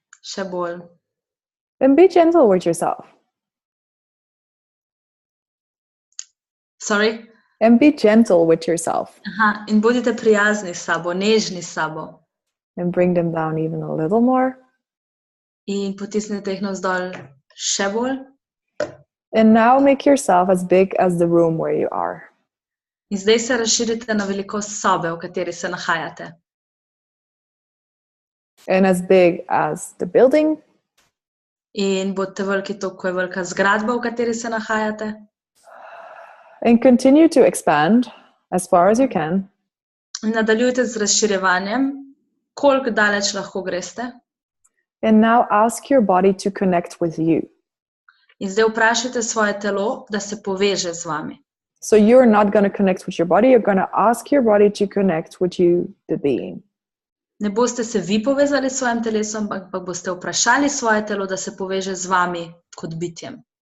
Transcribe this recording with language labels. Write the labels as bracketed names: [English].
[Slovenian] še bolj. [English] And be gentle with yourself. Sorry? And be gentle with yourself. [Slovenian] Aha, in bodite prijazni s sabo, nežni s sabo. [English] And bring them down even a little more. [Slovenian] In potisnite jih navzdol še bolj. [English] And now make yourself as big as the room where you are. [Slovenian] In zdaj se razširite na velikost sobe, v kateri se nahajate. [English] And as big as the building. [Slovenian] In bodite veliki toliko, ko je velika zgradba, v kateri se nahajate. [English] And continue to expand as far as you can. [Slovenian] In nadaljujte z razširjevanjem, koliko daleč lahko greste. [English] And now ask your body to connect with you. [Slovenian] In zdaj vprašajte svoje telo, da se poveže z vami. [English] So you're not going to connect with your body. You're going to ask your body to connect with you, the being. [Slovenian] Ne boste se vi povezali s svojim telesom, ampak boste vprašali svoje telo, da se poveže z vami kot bitjem.